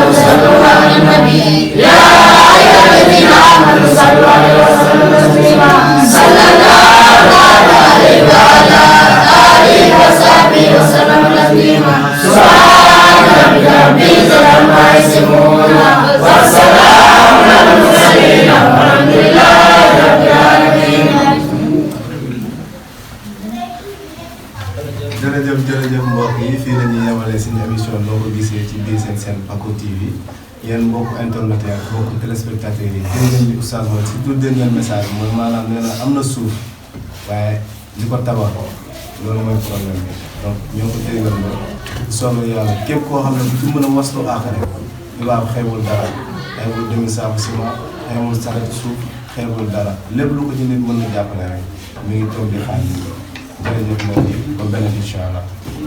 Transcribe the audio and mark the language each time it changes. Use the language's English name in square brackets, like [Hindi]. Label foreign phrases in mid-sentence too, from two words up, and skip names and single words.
[Arabic] يصلون على النبي يا أيها الذين آمنوا صلوا عليه وسلموا تسليما صلى الله عليه وعلى آله وصحبه وسلم تسليما سبحان ربك رب العزة عما يصفون والسلام على المرسلين والحمد لله رب العالمين. [Wolof] jërëjëf mbokk yi fii la ñuy yemale suñu émission noo ko gisee ci biir seen Paco TV yéen mbokku internet yi ak mbokku téléspectateurs yi dégg ngeen ni oustaz mooy surtout dégg ngeen message mooy maanaam nee na am na suuf waaye li ko tabax loolu mooy problème bi donc ñoo ko déggal ba soobee yàlla képp koo xam ne du mën a moslu aaxare ibaab xeebul dara xeebul demi saabu ciment xeebul saxati suuf xeebul dara lépp lu ko ci nit mën na jàppale rek mi ngi toog di xaar jërëjëf mooy ba beneen [Arabic] إن شاء الله